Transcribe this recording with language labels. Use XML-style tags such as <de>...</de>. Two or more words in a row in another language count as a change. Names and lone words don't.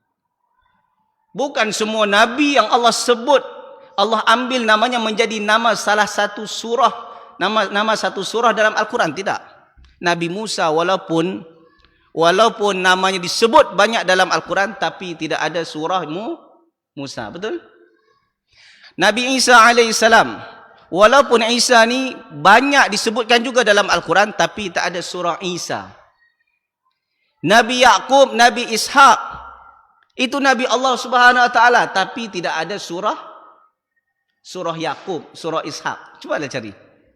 <ms>Bukan semua Nabi yang Allah sebut, Allah ambil namanya menjadi nama salah satu surah. Nama satu surah dalam Al-Quran, tidak. Nabi Musa walaupun namanya disebut banyak dalam Al-Quran, tapi tidak ada surah Musa, betul? Nabi Isa alaihissalam, walaupun Isa ni banyak disebutkan juga dalam Al-Quran, tapi tak ada surah Isa. Nabi Yaqub, Nabi Ishaq, itu Nabi</ms> <ar>الله سبحانه وتعالى,</ar> <ms>tapi tidak ada surah Yaqub, surah Ishaq. Cubalah cari.</ms>